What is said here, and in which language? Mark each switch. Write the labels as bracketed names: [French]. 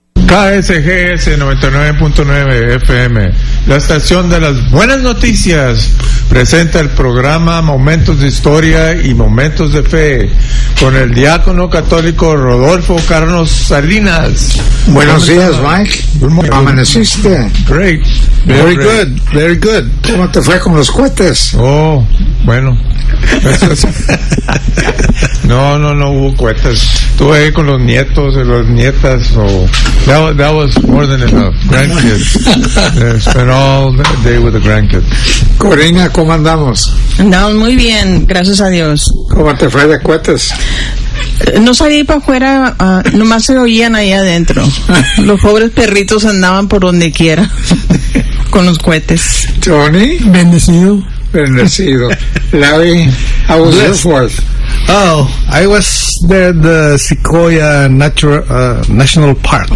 [Spanish] KSGS 99.9 FM, la estación de las buenas noticias, presenta el programa Momentos de Historia y Momentos de Fe, con el diácono católico Rodolfo Carlos Salinas. Buenos días, Mike. ¿Cómo amaneciste? [English] Great. Very good. [Spanish] ¿Cómo te fue con los cohetes? Oh, bueno. No hubo cohetes. Estuve ahí con los nietos y las nietas. [English] So that was more than enough. Grandkids. Spent all day with the grandkids. [Spanish] Corina, ¿cómo andamos? Andamos muy bien, gracias a Dios. ¿Cómo te fue de cohetes? No salí para afuera, nomás se oían ahí adentro. Los pobres perritos andaban por donde quiera con los cohetes. Johnny, bendecido. Bendecido. [English] Larry, how was your fourth? Oh, I was there at the Sequoia National Park.